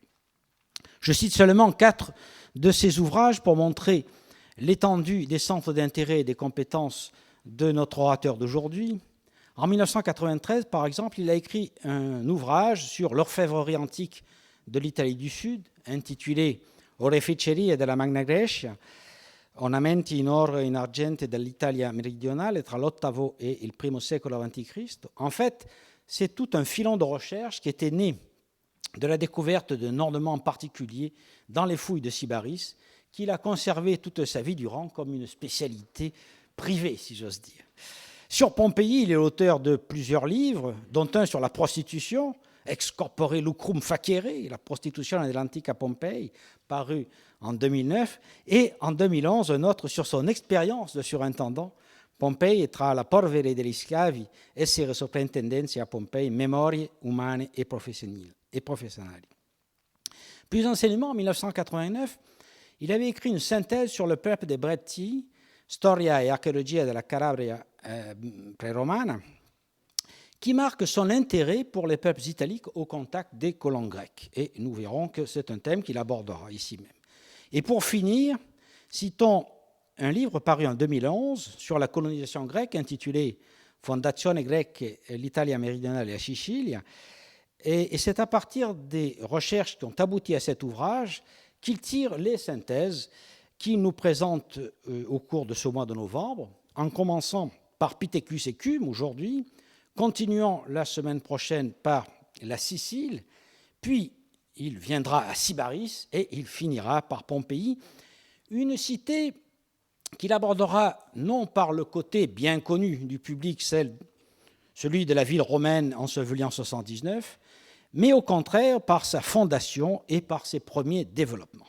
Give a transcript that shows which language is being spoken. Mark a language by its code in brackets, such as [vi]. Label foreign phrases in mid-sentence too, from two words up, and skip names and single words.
[fr] Je cite seulement 4 de ces ouvrages pour montrer l'étendue des centres d'intérêt et des compétences de notre orateur d'aujourd'hui. En 1993, par exemple, il a écrit un ouvrage sur l'orfèvrerie antique de l'Italie du Sud, intitulé Oreficerie della Magna Grecia, ornamenti in oro e in argento dell'Italia meridionale tra l'VIII et il I secolo a.C. En fait, c'est tout un filon de recherche qui était né de la découverte d'un ornement particulier dans les fouilles de Sybaris, qu'il a conservé toute sa vie durant comme une spécialité privée, si j'ose dire. Sur Pompéi, il est l'auteur de plusieurs livres, dont un sur la prostitution, Ex corpore lucrum facere, la prostitution dell'antica Pompei, paru en 2009, et en 2011, un autre sur son expérience de surintendant, Pompei tra la polvere degli schiavi, essere soprintendenze a Pompei, memorie umane e professionali. Plus enseignement, en 1989, il avait écrit une synthèse sur le peuple des Brettii, Storia e archeologia della Calabria pré-romana, qui marque son intérêt pour les peuples italiques au contact des colons grecs. Et nous verrons que c'est un thème qu'il abordera ici même. Et pour finir, citons un livre paru en 2011 sur la colonisation grecque intitulé Fondazione Grecche l'Italia meridionale e la Sicilia. Et c'est à partir des recherches qui ont abouti à cet ouvrage qu'il tire les synthèses qu'il nous présente au cours de ce mois de novembre, en commençant par Pithecus et Cume aujourd'hui, continuant la semaine prochaine par la Sicile, puis il viendra à Sybaris et il finira par Pompéi, une cité qu'il abordera non par le côté bien connu du public, celui de la ville romaine ensevelie en 79, mais au contraire par sa fondation et par ses premiers développements.